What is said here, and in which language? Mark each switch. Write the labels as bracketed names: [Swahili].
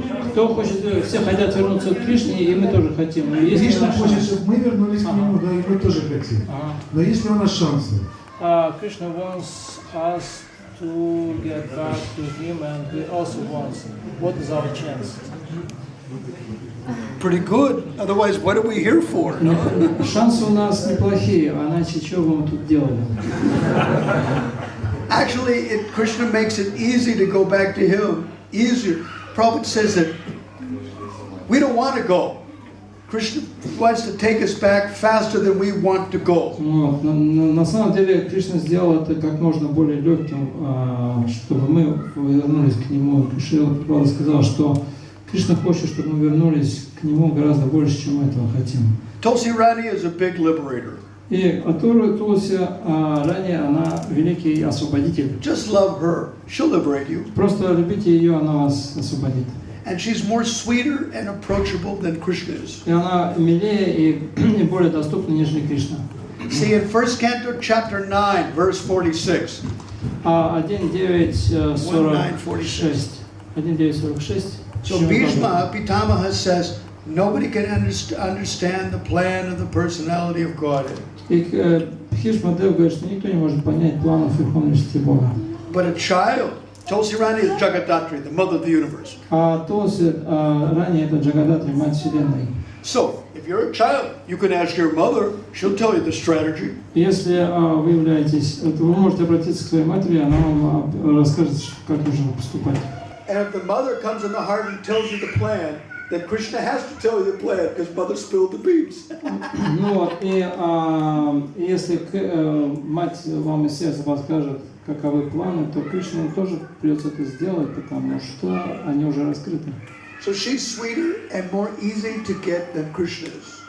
[Russian] Кто хочет, все хотят вернуться к Кришне, и мы тоже хотим. Кришна хочет, чтобы мы вернулись к нему, да, и мы тоже хотим. Но есть ли у нас шансы? [English] Krishna wants us to get back to him, and we also want. What is our chance? Pretty good. Otherwise, what are we here for? [Russian] Шансы у нас неплохие, а иначе что бы мы тут делали? [English] Actually, Krishna makes it easy to go back to him. Easier. Prabhupada says that we don't want to go. Krishna wants to take us back faster than we want to go. [Russian] Вот. На самом деле Кришна сделал это как можно более легким, чтобы мы вернулись к нему. Шрила Прабхупада сказал, что Кришна хочет, чтобы мы вернулись к нему гораздо больше, чем мы этого хотим. [English] Tulsi Rani is a big liberator. [Russian] И Тулси ранее она великий освободитель. [English] Just love her. She'll liberate you. [Russian] Просто любите ее, она вас освободит. [English] And she's more sweeter and approachable than Krishna is. [Russian] И она милее и более доступна, нежели Кришна. [English] See, in 1st Canto, chapter 9, verse 46. 1.9.46. 1.9.46. So Bhishma Pitamaha says, nobody can understand the plan of the personality of Godhead. [Russian] И Бхишмадев говорит, что никто не может понять планов Верховности Бога. [English] But a child, Tulsi Rani is Jagadatri, the mother of the universe. [Russian] А Тулси ранее это Джагадатри, мать Вселенной. [English] So, if you're a child, you can ask your mother, she'll tell you the strategy. [Russian] Если вы являетесь, вы можете обратиться к своей матери, она вам расскажет, как нужно поступать. [English] And if the mother comes in the heart and tells you the plan, then Krishna has to tell you the plan because mother spilled the beans. [Russian] Ну вот, и если мать вам из сердца подскажет, каковы планы, то Кришне тоже придется это сделать, потому что они уже раскрыты. [English] So she's sweeter and more easy to get than Krishna is.